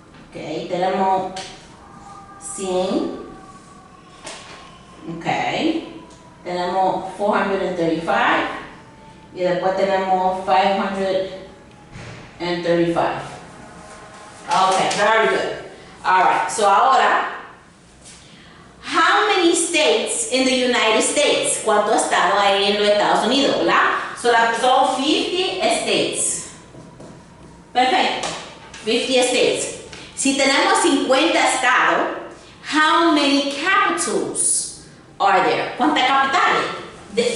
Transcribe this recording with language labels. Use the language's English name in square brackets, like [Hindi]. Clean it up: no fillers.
[Spanish] Okay, tenemos 100. Okay, tenemos 435 y después tenemos 535. [English] Okay, very good. All right, so ahora, how many states in the United States? [Spanish] ¿Cuántos estados hay en los Estados Unidos, verdad? [English] So, son 50 states. Perfecto. 50 states. [Spanish] Si tenemos 50 estados, [English] how many capitals are there? [Spanish] ¿Cuántas capitales?